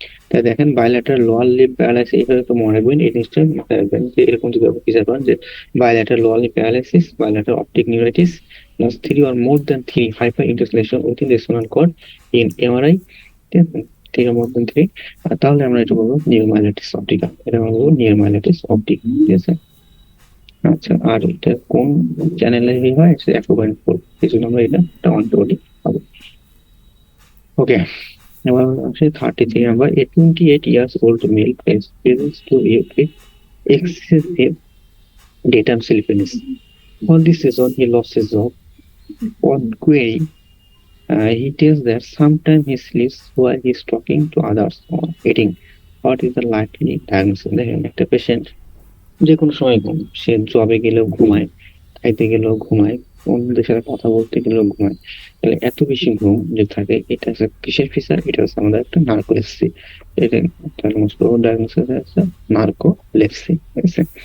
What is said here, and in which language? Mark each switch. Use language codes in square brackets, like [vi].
[bn] তাই দেখেন bilateral lower limb paralysis, এইভাবে তো মনে রাখবেন এই জিনিসটা মাথায় রাখবেন যে এরকম যদি আপনি ফিচার পান যে bilateral lower limb paralysis, bilateral optic neuritis plus 3 or more than 3 [en] hyper intense lesion within the spinal cord in MRI, [bn] ঠিক আছে, [en] 3 or more than 3, [bn] তাহলে আমরা এটা বলবো নিউরোমাইলিটিস অপটিকা, এটা আমরা বলবো নিউরোমাইলিটিস অপটিকা, ঠিক আছে। আচ্ছা, আর এটা কোন চ্যানেলে হয়? এটা 1.4, এই জন্য আমরা এটা একটা অ্যান্টিবডি পাবো। ওকে, এবার আসে 33 number, [en] a 28 years old male presents to you with excessive daytime sleepiness. On this season, he lost his job. On query, he tells that sometimes he sleeps while he is talking to others or eating. What is the likely diagnosis? [bn] দেখেন, একটা patient যে কোনো সময় ঘুম, সে জবে গেলেও ঘুমায়, খাইতে গেলেও ঘুমায়, অন্যদের সাথে কথা বলতে গেলেও ঘুমায়। তাহলে এত বেশি ঘুম যে থাকে, এটা হচ্ছে কিসের ফিচার? এটা হচ্ছে আমাদের একটা নার্কোলেপসি। এটা তাহলে মোস্ট প্রবাবল ডায়াগনোসিস হচ্ছে নার্কোলেপসি, ঠিক আছে?